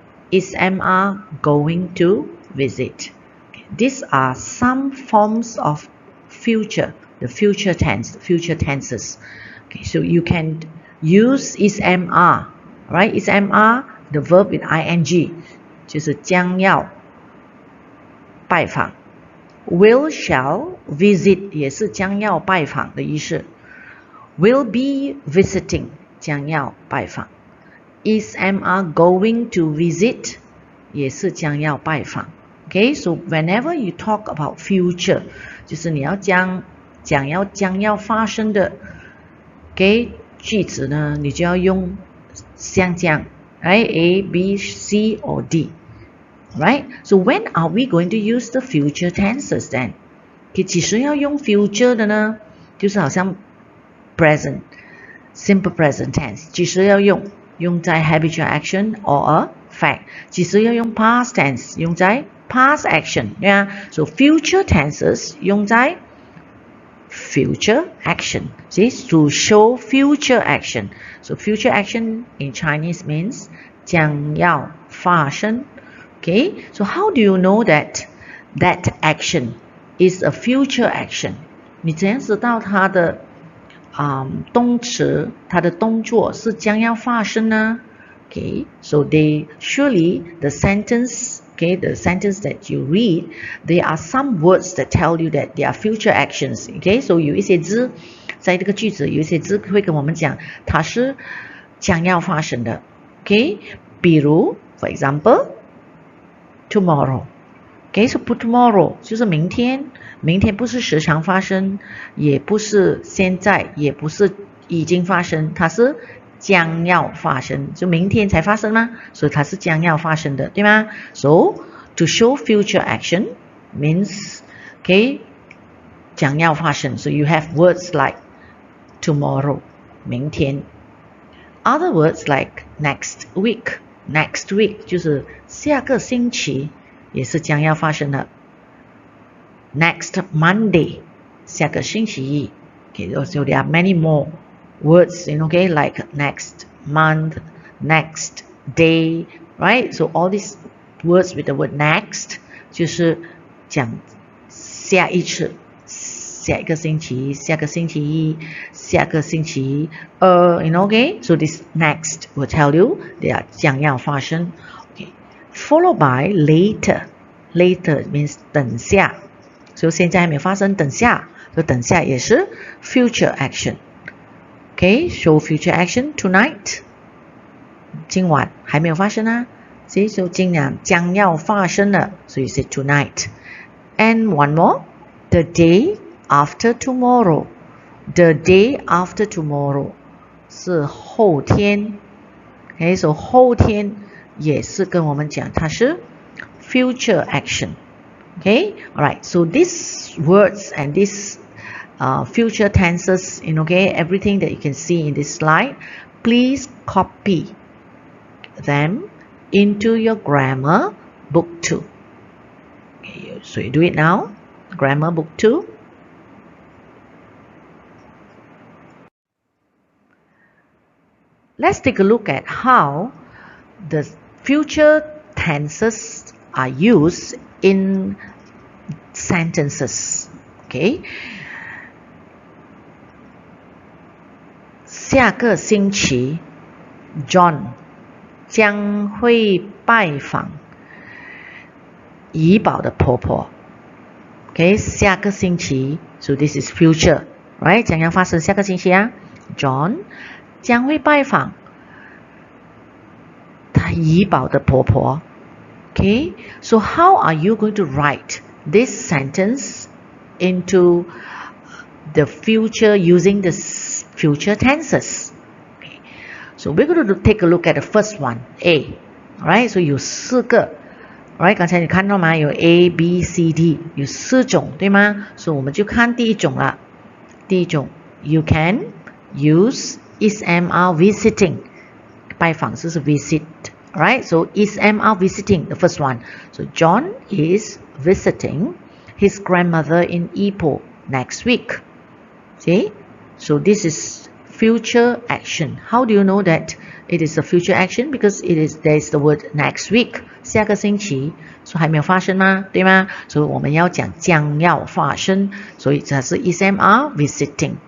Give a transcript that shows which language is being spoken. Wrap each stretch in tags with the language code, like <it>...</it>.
<en>Is MR going to visit? Okay, these are some forms of future, the future tense, future tenses. Okay, so you can use is MR, right? Is MR the verb with ing,</en> <zh>就是将要拜访。</zh> <en>Will, shall, visit</en> <zh>也是将要拜访的意思。</zh> <en>Will be visiting</en> <zh>将要拜访。</zh> <en>Is MR going to visit</en> <zh>也是将要拜访。</zh> <en>Okay, so whenever you talk about future</en> <zh>就是你要将要发生的 okay, 句子呢，你就要用像这样 right?</zh> <en>A, B, C or D. Right? So when are we going to use the future tenses then?</en> <zh>Okay, 几时要用 future 的呢？就是好像</zh> <en>present, simple present tense.</en> <zh>几时要用？用在</zh> <en>habitual action or a fact.</en> <zh>几时要用 past tense? 用在 past action.</zh> <en>Yeah? So future tenses</en> <zh>用在</zh> <en>future action. See? To show future action. So future action in Chinese means</en> <zh>将要发生.</zh> <en>Okay? So how do you know that action is a future action?</en> <zh>你怎样知道它的动词，它的动作是将要发生呢？</zh> <en>Okay, so surely the sentence, okay, the sentence that you read, there are some words that tell you that they are future actions.</en> <zh>Okay, so 有一些字在这个句子，有一些字会跟我们讲它是将要发生的。</zh> <en>Okay, 比如 for example, tomorrow. Okay, so tomorrow</en> <zh>就是明天。明天不是时常发生，也不是现在，也不是已经发生，它是将要发生，就明天才发生吗？所以它是将要发生的，对吗？</zh> <en>So to show future action means, okay,</en> <zh>将要发生。</zh> <en>So you have words like tomorrow,</en> <zh>明天。</zh> <en>Other words like next week,</en> <zh>next week 就是下个星期，也是将要发生的。</zh> <en>Next Monday,</en> <zh>下个星期一。</zh> <en>Okay, so there are many more words, okay, like next month, next day, right? So all these words with the word next</en> <zh>就是讲下一次，下一个星期，下个星期一，下个星期二okay?</zh> <en>So this next will tell you they are</en> <zh>将要发生。</zh> <en>Okay, followed by later. Later means</en> <zh>等下。所以现在还没有发生，等下，所以等下也是</zh> <en>future action. Okay, show future action tonight.</en> <zh>今晚还没有发生啊，所以说今晚将要发生了，所以是 tonight.</zh> <en>And one more, the day after tomorrow. The day after tomorrow</en> <zh>是后天。 Okay, so 后天也是跟我们讲它是</zh> <en>future action. Okay, all right. So these words and these future tenses, okay, everything that you can see in this slide, please copy them into your grammar book 2. Okay, so you do it now. Grammar book 2. Let's take a look at how the future tenses are used in sentences. Okay.</en> <zh>下个星期 John 将会拜访怡宝的婆婆。</zh> <en>Okay,</en> <zh>下个星期</zh> <en>so this is future, right?</en> <zh>将要发生下个星期啊 John 将会拜访他怡宝的婆婆。</zh> <en>Okay, so how are you going to write this sentence into the future using the future tenses? Okay. So we're going to take a look at the first one, A.</en> <zh>Alright, so 有4个 Alright， 刚才你看到吗？有 A、B、C、D， 有4种，对吗？所以我们就看第一种了。第一种</zh> <en>，You can use is am are visiting，</en> <zh>拜访就是</zh> <en>visit。Alright, so is am are visiting the first one. So John is visiting his grandmother in Ipoh next week. See? So this is future action. How do you know that it is a future action? Because there is the word next week.</en> <zh>下个星期，所以还没有发生吗？对吗？所以我们要讲将要发生，所以这是</zh> <en>is am are visiting.</en>